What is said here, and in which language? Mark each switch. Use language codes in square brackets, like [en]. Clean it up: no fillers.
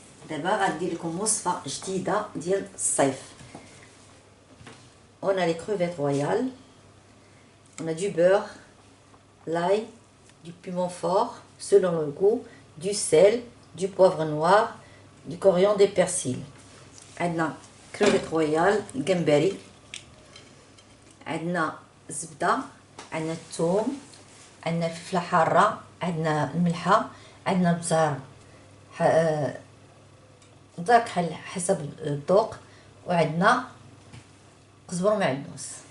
[ar] دابا غندير لكم وصفه جديده ديال الصيف. [fr] On a les crevettes royales, on a du beurre, l'ail, du piment fort selon le goût, du sel, du poivre noir, du coriandre et persil. [ar] عندنا crevettes royales, جمبري. عندنا زبدة، عندنا الثوم، عندنا الفلفلة حارة، عندنا الملحة، عندنا البزار كحل حسب الذوق، وعندنا قزبر معدنوس.